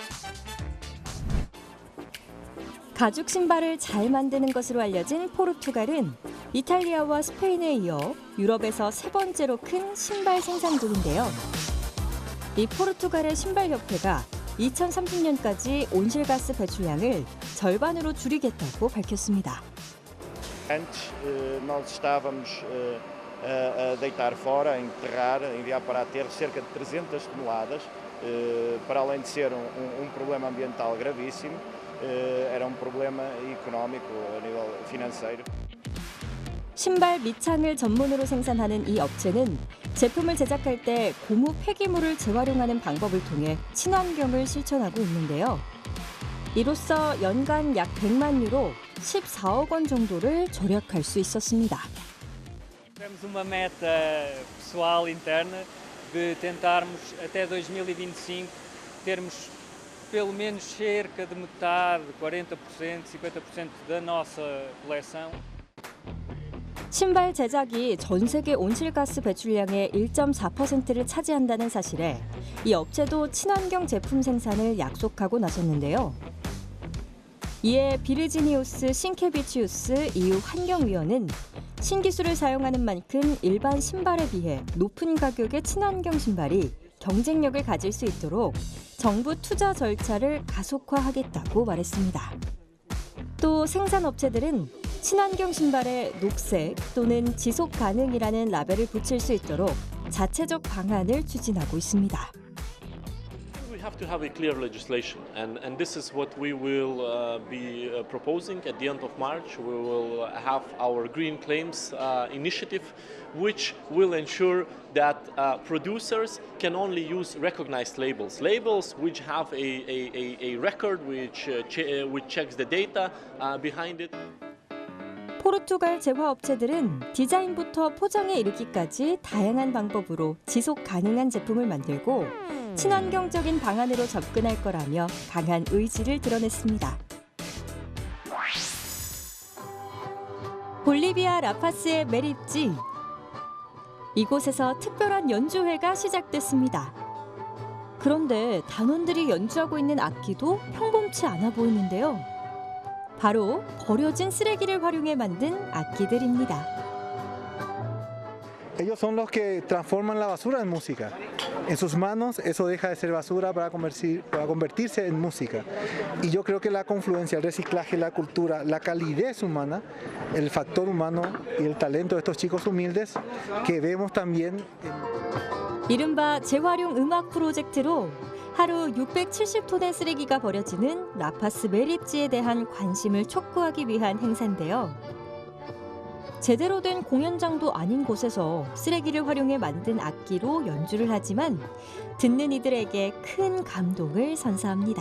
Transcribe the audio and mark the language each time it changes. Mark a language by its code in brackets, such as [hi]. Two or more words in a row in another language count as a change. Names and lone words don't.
[ko] 가죽 신발을 잘 만드는 것으로 알려진 포르투갈은 이탈리아와 스페인에 이어 유럽에서 세 번째로 큰 신발 생산국인데요. 이 포르투갈의 신발협회가 2030년까지 온실가스 배출량을 절반으로 줄이겠다고 밝혔습니다. [pt] Antes nós estávamos a deitar fora, a enterrar, a enviar para aterro cerca de 300 toneladas, para além de ser problema ambiental gravíssimo, era problema económico a nível financeiro. [ko] 신발 밑창을 전문으로 생산하는 이 업체는 제품을 제작할 때 고무 폐기물을 재활용하는 방법을 통해 친환경을 실천하고 있는데요. 이로써 연간 약 100만 유로, 14억 원 정도를 절약할 수 있었습니다. [pt] Temos uma meta pessoal interna de tentarmos até 2025 termos pelo menos cerca de metade, 40%, 50% da nossa coleção. [ko] 신발 제작이 전 세계 온실가스 배출량의 1.4%를 차지한다는 사실에 이 업체도 친환경 제품 생산을 약속하고 나섰는데요. 이에 비르지니우스 싱케비치우스 EU 환경위원은 신기술을 사용하는 만큼 일반 신발에 비해 높은 가격의 친환경 신발이 경쟁력을 가질 수 있도록 정부 투자 절차를 가속화하겠다고 말했습니다. 또 생산업체들은 친환경 신발에 녹색 또는 지속 가능이라는 라벨을 붙일 수 있도록 자체적 방안을 추진하고 있습니다. [en] We have to have a clear legislation, and this is what we will be proposing at the end of March. We will have our Green Claims initiative, which will ensure that producers can only use recognized labels, labels which have a record which checks the data behind it. [ko] 포르투갈 제화업체들은 디자인부터 포장에 이르기까지 다양한 방법으로 지속 가능한 제품을 만들고 친환경적인 방안으로 접근할 거라며 강한 의지를 드러냈습니다. 볼리비아 라파스의 메리지. 이곳에서 특별한 연주회가 시작됐습니다. 그런데 단원들이 연주하고 있는 악기도 평범치 않아 보이는데요. 바로 버려진 쓰레기를 활용해 만든 악기들입니다. [es] Ellos son los que transforman la basura en música. En sus manos eso deja de ser basura para convertirse en música. Y yo creo que la confluencia, el reciclaje, la cultura, la calidez humana, el factor humano y el talento de estos chicos humildes que vemos también. [ko] 이른바 재활용 음악 프로젝트로 하루 670톤의 쓰레기가 버려지는 라파스 메리지에 대한 관심을 촉구하기 위한 행사인데요. 제대로 된 공연장도 아닌 곳에서 쓰레기를 활용해 만든 악기로 연주를 하지만 듣는 이들에게 큰 감동을 선사합니다.